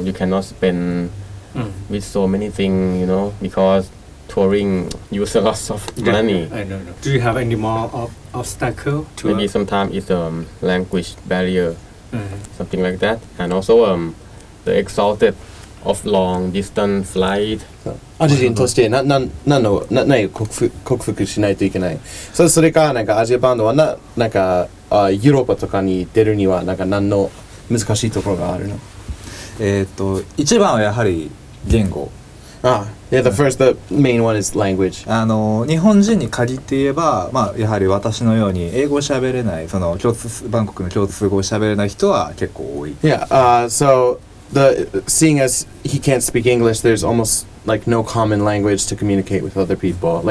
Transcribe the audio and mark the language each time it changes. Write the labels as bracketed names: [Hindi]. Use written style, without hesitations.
[English] You cannot spend with so many things, you know, because touring use a lot of money. I don't know. Do you have any more obstacle to Maybe sometimes it's language barrier, something like that. And also the exalted of long distance flight. [Japanese] アジア人として何を克服しないといけない。それかなんかアジアバンドはなんかヨーロッパとかに出るにはなんか何の難しいところがあるの？一番はやはり言語。 [English] Yeah, the main one is language. [Japanese] 日本人に限って言えば、まあ、やはり私のように英語を喋れない、バンコクの共通語を喋れない人は結構多い。 [English] Yeah, so seeing as he can't speak English, there's almost like no common language to communicate with other people.